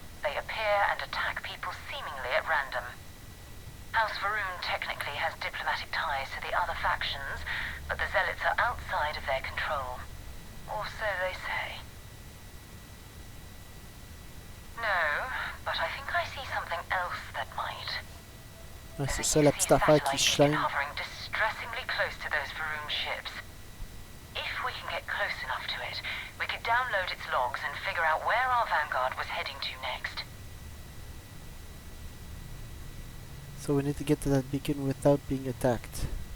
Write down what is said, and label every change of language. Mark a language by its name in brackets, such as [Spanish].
[English] They appear and attack people seemingly at random. House Varun technically has diplomatic ties to the other factions, but the zealots are outside of their control. Or so they say. No, but I think I see something else that might. [French] Ouais, c'est ça la petite affaire qui se chaîne. [English] Distressingly close to those Varun ships. If we can get close enough to it, we could download its logs and figure out where our vanguard was heading to next. So we need to get to that beacon without being attacked.